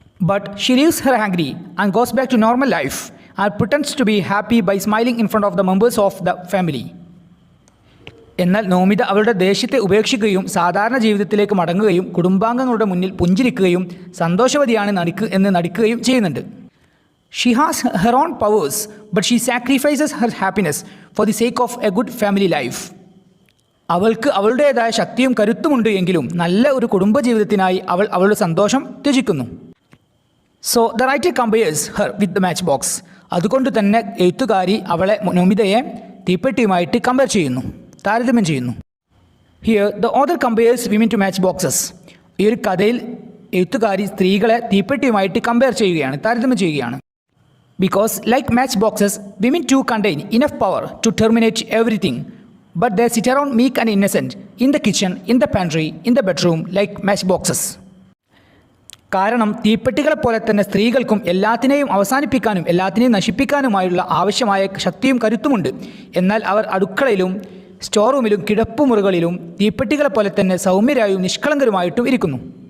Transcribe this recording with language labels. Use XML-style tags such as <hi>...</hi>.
<en>But she leaves her angry and goes back to normal life and pretends to be happy by smiling in front of the members of the family.</en> <ml>എന്നാൽ നോമിത അവളുടെ ദേഷ്യത്തെ ഉപേക്ഷിക്കുകയും സാധാരണ ജീവിതത്തിലേക്ക് മടങ്ങുകയും കുടുംബാംഗങ്ങളുടെ മുന്നിൽ പുഞ്ചിരിക്കുകയും സന്തോഷവതിയാണ് എന്ന് നടിക്കുകയും ചെയ്യുന്നുണ്ട്.</ml> <en>She has her own powers, but she sacrifices her happiness for the sake of a good family life.</en> <ml>അവൾക്ക് അവളുടേതായ ശക്തിയും കരുത്തുമുണ്ട് എങ്കിലും നല്ല ഒരു കുടുംബജീവിതത്തിനായി അവൾ അവളുടെ സന്തോഷം ത്യജിക്കുന്നു.</ml> <en>So the writer compares her with the match box.</en> <ml>അതുകൊണ്ട് തന്നെ എഴുത്തുകാരി അവളെ നോമിതയെ തീപ്പെട്ടിയുമായിട്ട് കമ്പയർ ചെയ്യുന്നു, താരതമ്യം ചെയ്യുന്നു.</ml> <en>Here the author compares women to match boxes.</en> <ml>ഈ ഒരു കഥയിൽ എഴുത്തുകാരി സ്ത്രീകളെ തീപ്പെട്ടിയുമായിട്ട് കമ്പയർ ചെയ്യുകയാണ്, താരതമ്യം ചെയ്യുകയാണ്.</ml> <en>Because like matchboxes, women too contain enough power to terminate everything, but they sit around meek and innocent in the kitchen, in the pantry, in the bedroom like matchboxes.</en> <ml>കാരണം തീപ്പെട്ടികളെപ്പോലെ തന്നെ സ്ത്രീകൾക്കും എല്ലാത്തിനെയും അവസാനിപ്പിക്കാനും എല്ലാത്തിനെയും നശിപ്പിക്കാനുമായുള്ള ആവശ്യമായ ശക്തിയും കരുത്തുമുണ്ട്. എന്നാൽ അവർ അടുക്കളയിലും സ്റ്റോർ റൂമിലും കിടപ്പുമുറികളിലും തീപ്പെട്ടികളെപ്പോലെ തന്നെ സൗമ്യരായും നിഷ്കളങ്കരുമായിട്ടും ഇരിക്കുന്നു.</ml>